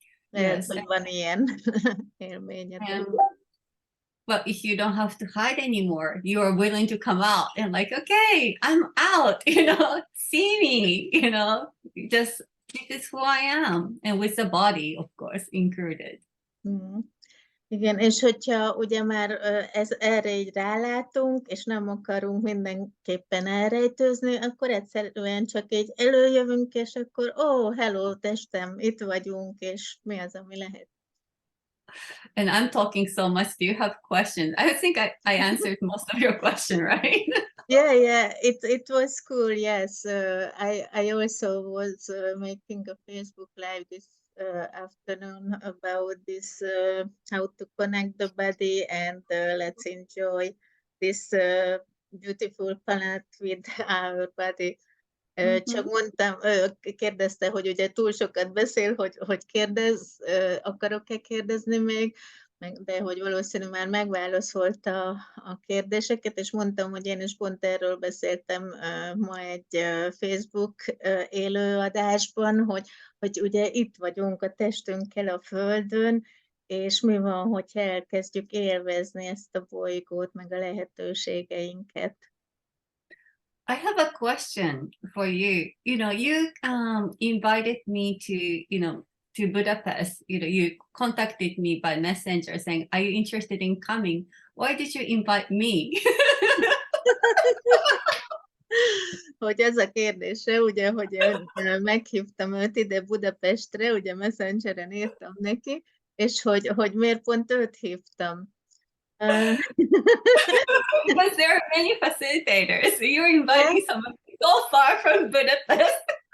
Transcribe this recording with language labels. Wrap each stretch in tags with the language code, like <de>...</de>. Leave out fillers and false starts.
<hu>Lehet,</hu> <en>Yes.</en> <hu>hogy van ilyen élményetek.</hu> <en>But if you don't have to hide anymore, you are willing to come out and, like, okay, I'm out, see me, just this is who I am, and with the body, of course, included.</en> <hu>Igen, és hogyha ugye már erre így rálátunk, és nem akarunk mindenképpen elrejtőzni, akkor egyszerűen csak így előjövünk, és akkor hello, testem, itt vagyunk, és mi az, ami lehet.</hu> <en>And I'm talking so much. Do you have questions? I think I answered most of your question, right? Yeah, it was cool. Yes, I also was making a Facebook Live this afternoon about this how to connect the body, and let's enjoy this beautiful planet with our body.</en> <hu>Csak mondtam, kérdezte, hogy ugye túl sokat beszél, hogy kérdez, akarok-e kérdezni még, de hogy valószínű már megválaszolta a kérdéseket, és mondtam, hogy én is pont erről beszéltem ma egy Facebook élőadásban, hogy ugye itt vagyunk a testünkkel a Földön, és mi van, hogyha elkezdjük élvezni ezt a bolygót, meg a lehetőségeinket.</hu> <en>I have a question for you. You invited me to Budapest. You contacted me by messenger saying, "Are you interested in coming?" Why did you invite me?</en> <hu>Hogy ez a kérdése, ugye, hogy én meghívtam őt ide Budapestre, ugye Messengeren írtam neki, és hogy miért pont őt hívtam.</hu> <en>Because there are many facilitators. So you're inviting someone so far from Budapest.</en>